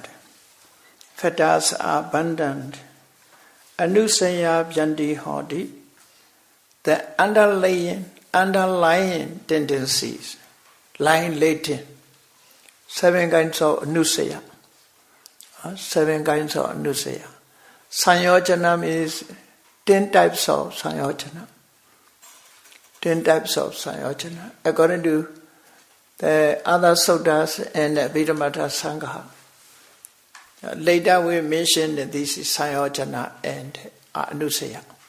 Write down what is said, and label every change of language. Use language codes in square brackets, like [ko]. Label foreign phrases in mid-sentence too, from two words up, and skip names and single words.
[en] Factors are abundant. [pi] Anusaya Byanti Hodi. [en] The underlying tendencies, lying latent. 7 kinds of anusaya. 7 kinds of anusaya. Sanyojana means 10 types of sanyojana. 10 types of sanyojana. According to the other suttas and the Vidamata Sangha. Later we mentioned that this is sanyojana and anusaya.